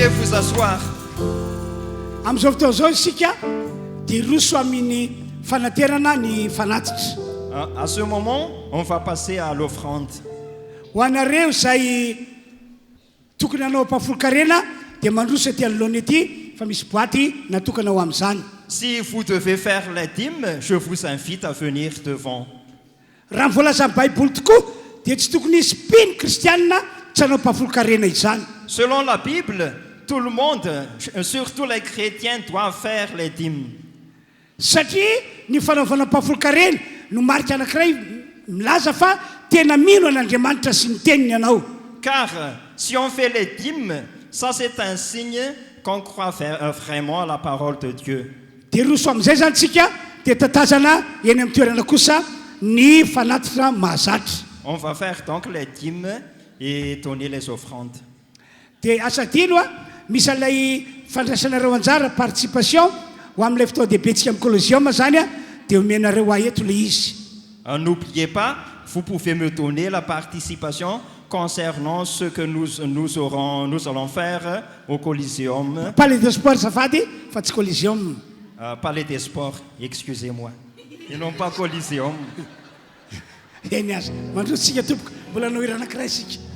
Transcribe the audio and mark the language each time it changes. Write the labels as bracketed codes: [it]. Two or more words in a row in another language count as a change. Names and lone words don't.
[fr] vous asseoir. [mg] Amin'izao fotoana zao isika dia roso amin'ny fanaterana ny fanatitra. [fr] À ce moment, on va passer à l'offrande. [mg] Ho anareo izay tokony hanao mpafolo-karena dia mandroso aty anoloana ety fa misy boaty natokana ho amin'izany. [fr] Si vous devez faire les dîmes, je vous invite à venir devant. [mg] Raha mivolazan'ny baiboly tokoa dia tsy tokony hisy mpino kristianina tsy hanao mpafolo-karena izany. [fr] Selon la Bible, tout le monde, surtout les chrétiens, doivent faire les dîmes. [mg] Satria ny fanaovana mpafolo-karena no marika anankiray milaza fa tena mino an'Andriamanitra sy ny teniny ianao. [fr] Car si on fait les dîmes, ça c'est un signe qu'on croit vraiment à la parole de Dieu. [mg] Dia roso amin'izay zany tsika dia tatazana eny amin'ny toerana kosa ny fanatitra mahazatra. [fr] On va faire donc les dîmes et donner les offrandes. [mg] Dia asa dilo misy an'ilay fandraisanareo anjara participation ho amin'ilay fotoan-dehibe tsika amin'ny colosium zany dia omenareo aeto ilay izy. [fr] N'oubliez pas, vous pouvez me donner la participation concernant ce que nous allons faire au Coliseum. [mg] Palais des sports zafady fa tsy colosium. [fr] Palais des sports, excusez-moi. Et non pas Coliseum. [mg] Eny aza mandroso tsika tompoko mbola anao hira anankiray isika.